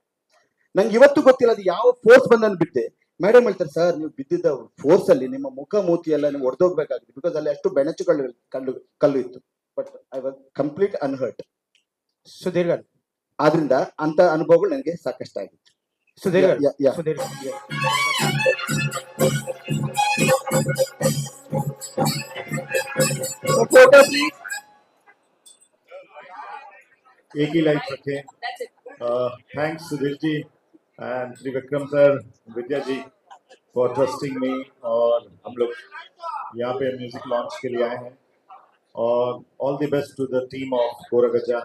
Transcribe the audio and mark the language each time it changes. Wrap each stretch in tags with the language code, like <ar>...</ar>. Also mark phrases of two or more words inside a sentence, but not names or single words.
<kn>ನಂಗೆ ಇವತ್ತು ಗೊತ್ತಿಲ್ಲ ಅದು ಯಾವ ಫೋರ್ಸ್ ಬಂದು ಬಿದ್ದೆ. ಮೇಡಮ್ ಹೇಳ್ತಾರೆ, ಸರ್ ನೀವು ಬಿದ್ದಿದ್ದ ಫೋರ್ಸ್ ಅಲ್ಲಿ ನಿಮ್ಮ ಮುಖ ಮೂತಿ ಎಲ್ಲ ನೀವು ಒಡೆದೋಗ್ಬೇಕಾಗಿತ್ತು, ಬಿಕಾಸ್ ಅಲ್ಲಿ ಅಷ್ಟು ಬೆಣಚುಗಳು ಕಲ್ಲು ಇತ್ತು.</kn> <en>but I was complete unhurt.</en> <kn>ಸುಧೀರ್ ಗಾరు, ಆದ್ರಿಂದ ಅಂತ ಅನುಭವಗಳು ನನಗೆ ಸಾಕಷ್ಟು ಆಗಿತ್ತು. ಸುಧೀರ್ ಗಾరు,</kn> <en>Yeah, yeah.</en> <kn>ಸುಧೀರ್</kn> <en>photo please.</en> <hi>एक ही लाइफ रखे.</hi> <en>thanks Sudhir ji and Trivikram sir, Vidya ji for trusting me.</en> <hi>और हम लोग यहाँ पे</hi> <en>music launch</en> <hi>के लिए आए हैं और</hi> <en>all the best to the team of Korgaja.</en>